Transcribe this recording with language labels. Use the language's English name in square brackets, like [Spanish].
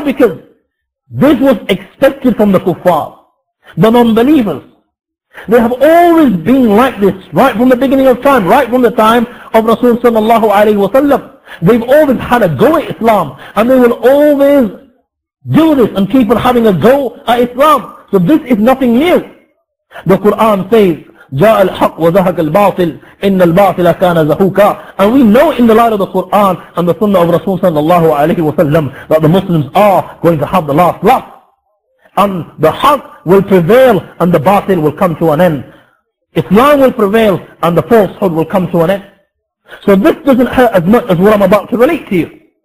[English] Because this was expected from the kuffar, the non-believers. They have always been like this, right from the beginning of time, right from the time of Rasul sallallahu alayhi wa sallam. They've always had a go at Islam, and they will always do this and keep on having a go at Islam. So this is nothing new. The Quran says, [Arabic] جاء الحق وزهق الباطل إن الباطل كان زهوكا. [English] And we know in the light of the Quran and the Sunnah of Rasul sallallahu alayhi wa sallam that the Muslims are going to have the last laugh. And the haq will prevail and the batil will come to an end. Islam will prevail and the falsehood will come to an end. So this doesn't hurt as much as what I'm about to relate to you.